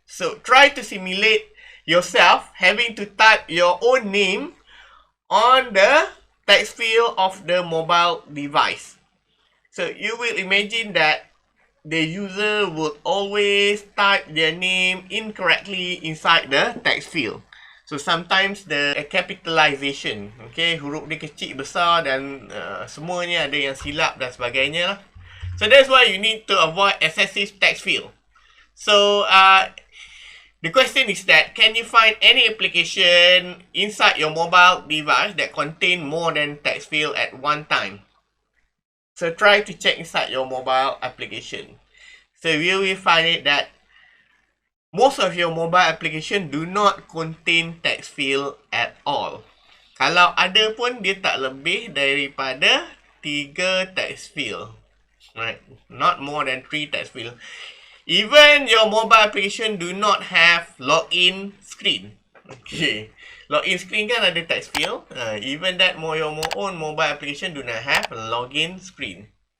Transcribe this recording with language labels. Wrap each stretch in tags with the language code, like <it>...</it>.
<en>So try to simulate yourself having to type your own name on the text field of the mobile device. So you will imagine that the user would always type their name incorrectly inside the text field. So sometimes the capitalization, okay,</en> <ms>huruf dia kecil besar dan semuanya ada yang silap dan sebagainya lah.</ms> <en>So that's why you need to avoid excessive text field. So the question is that, can you find any application inside your mobile device that contain more than text field at one time? So try to check inside your mobile application. So you will find it that most of your mobile application do not contain text field at all.</en> <ms>Kalau ada pun, dia tak lebih daripada 3 text field.</ms> <en>Right? Not more than 3 text field. Even your mobile application do not have login screen. Okay. Login screen kan ada text field. Even that your own mobile application do not have login screen.</en>